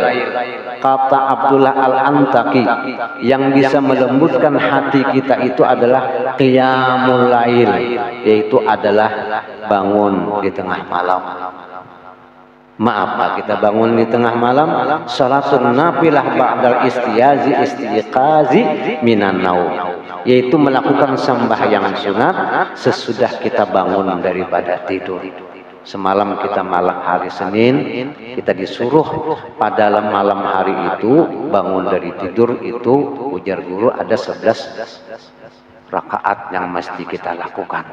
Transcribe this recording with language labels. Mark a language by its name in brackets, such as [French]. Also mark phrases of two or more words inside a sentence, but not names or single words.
[Indonesian] Kata Abdullah Al-Antaki, yang bisa melembutkan hati kita itu adalah [Arabic] قيام الليل, [Indonesian] yaitu adalah bangun di tengah malam. [Arabic] Maaf, kita bangun di tengah malam, صلاة نافلة بعد الاستيقاظ من النوم, [Indonesian] yaitu melakukan sembahyang sunat sesudah kita bangun daripada tidur. Semalam kita malam hari Senin, kita disuruh pada malam hari itu bangun dari tidur itu, ujar guru ada 11 rakaat yang mesti kita lakukan.